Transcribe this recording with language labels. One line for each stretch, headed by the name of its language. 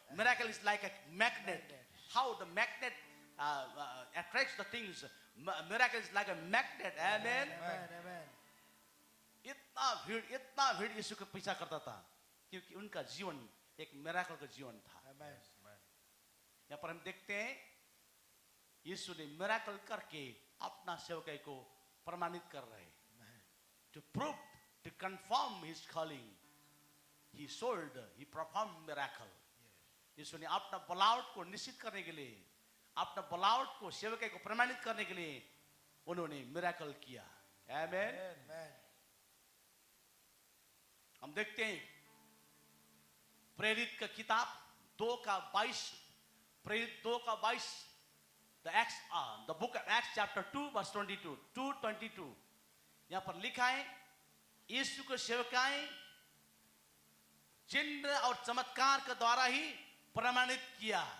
English: Miracle is like a magnet. How the magnet attracts the things. Miracle is like a magnet. Amen. Amen. Amen.
Hindi: इतना भीड़ यीशु के पीछा करता था, क्योंकि उनका जीवन एक मिरेकल का जीवन था।
English: Amen.
Hindi: यहाँ पर हम देखते हैं यीशु ने मिरेकल करके अपना सेवकाई को प्रमाणित कर रहे हैं।
English: To prove, to confirm his calling, he performed miracle.
Hindi: यीशु ने अपना बनावट को निश्चित करने के लिए, अपना बनावट को सेवकाई को प्रमाणित करने के लिए उन्होंने मिरेकल किया। आमेन।
English: Amen.
Hindi: हम देखते हैं प्रेरित का किताब 2:22, प्रेरित 2:22,
English: the book of Acts chapter 2 verse 22,
Hindi: 2:22, यहाँ पर लिखा है यीशु को सेवकाएं चिन्ह और चमत्कार के द्वारा ही प्रमाणित किया।